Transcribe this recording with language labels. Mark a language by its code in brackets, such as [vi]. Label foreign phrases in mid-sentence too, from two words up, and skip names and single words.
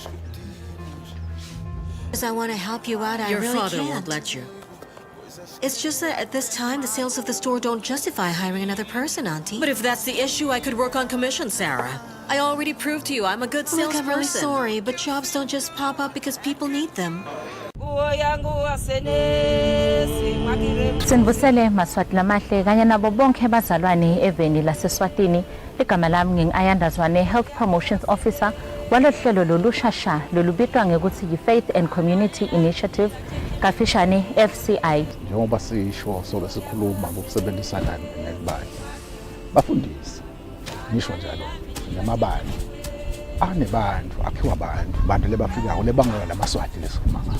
[en] Because I want to help you out, I Your really father can't. won't let you. It's just that at this time, the sales of the store don't justify hiring another person, Auntie. But if that's the issue, I could work on commission, Sarah. I already proved to you I'm a good Look, salesperson. I'm really sorry, but jobs don't just pop up because people need them. [ss] Sinibusele maswati lamahle kanye nabo bonke abazalwane eveni laseSwatini. Igama lami ngingayandazwane [en] Health Promotions Officer [ss] walolu hlelo lolushasha lolubitwa ngekuthi yi-Faith and Community Initiative kafishane FCI. Njengoba sisho sobe sikhuluma ngokusebenzisana nebandla. Bafundisi ngisho njalo namabandla anebantu akhiwa abantu lebafikayo lebangela lamaswati lesikhuluma ngawo.